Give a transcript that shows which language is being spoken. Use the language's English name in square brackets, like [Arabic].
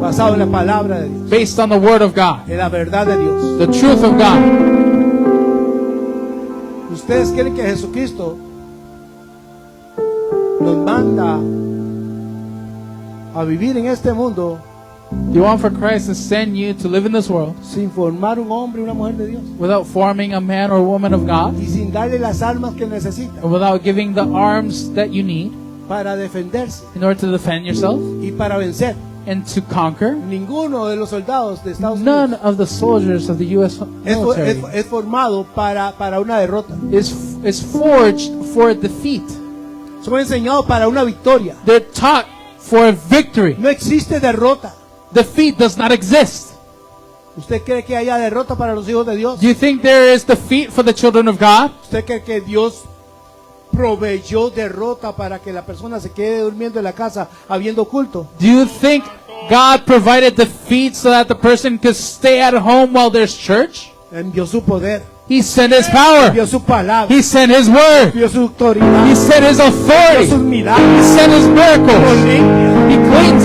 [Spanish] Basado en la palabra de Dios, [English] Based on the word of God, [Spanish] en la verdad de Dios. [English] the truth of God. [Spanish] ¿Ustedes creen que Jesucristo nos manda a vivir en este mundo [English] You want for Christ to send you to live in this world [Spanish] sin formar un hombre y una mujer de Dios? [English] without forming a man or woman of God, [Spanish] Y sin darle las armas que necesita [English] or without giving the arms that you need [Spanish] para defenderse [English] in order to defend yourself [Spanish] y para vencer. [English] and to conquer? [Spanish] Ninguno de los soldados de Estados [English] None [Spanish] Unidos [English] of the soldiers of the U.S. military [Spanish] es formado para una derrota. [English] is forged for defeat. [Spanish] Son enseñados para una victoria. [English] They're taught for a victory. [Spanish] No existe derrota. [English] Defeat does not exist. [Spanish] ¿Usted cree que haya derrota para los hijos de Dios? [English] Do you think there is defeat for the children of God? [Spanish] ¿Usted cree que Dios proveyó derrota para que la persona se quede durmiendo en la casa habiendo culto? [English] Do you think God provided defeat so that the person could stay at home while there's church? [Spanish] Envió su poder, [English] He sent His power. [Spanish] envió su palabra, [English] He sent His word. [Spanish] envió su autoridad, [English] He sent His [Spanish] envió sus [English] authority. He [Spanish] milagros, [English] sent His [Spanish] nos [English] miracles. [Spanish] limpia, [English] He cleans